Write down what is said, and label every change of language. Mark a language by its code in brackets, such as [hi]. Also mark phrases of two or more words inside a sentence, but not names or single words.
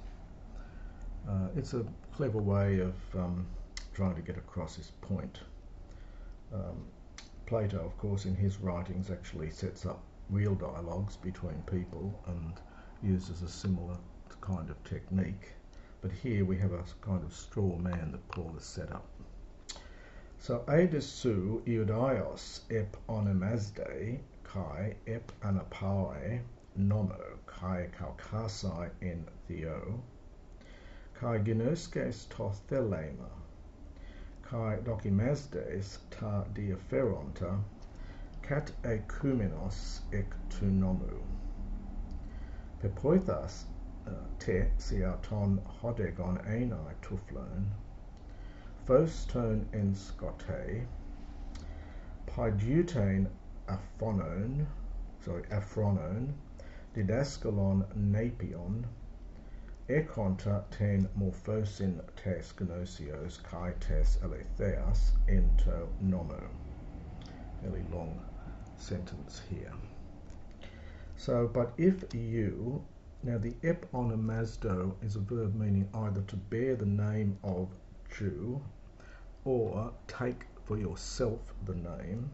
[en] It's a clever way of trying to get across his point. Plato, of course, in his writings actually sets up real dialogues between people and uses a similar kind of technique. But here we have a kind of straw man that Paul has set up. [el] So, εἰ δὲ σὺ Ἰουδαῖος ἐπονομάζῃ καὶ ἐπαναπαύῃ νόμῳ καὶ καυχᾶσαι ἐν θεῷ καὶ γινώσκεις τὸ θέλημα, καὶ δοκιμάζεις τὰ διαφέροντα, κατηχούμενος ἐκ τοῦ νόμου. Πέποιθάς τε σεαυτὸν ὁδηγὸν εἶναι τυφλῶν, φῶς τῶν ἐν σκότει, παιδευτὴν ἀφρόνων, διδάσκαλον νηπίων, ἔχοντα τὴν μόρφωσιν τῆς γνώσεως καὶ τῆς ἀληθείας ἐν τῷ νόμῳ. [en] Fairly long sentence here. So, but if you, now the ep onomazdo is a verb meaning either to bear the name of Jew or take for yourself the name.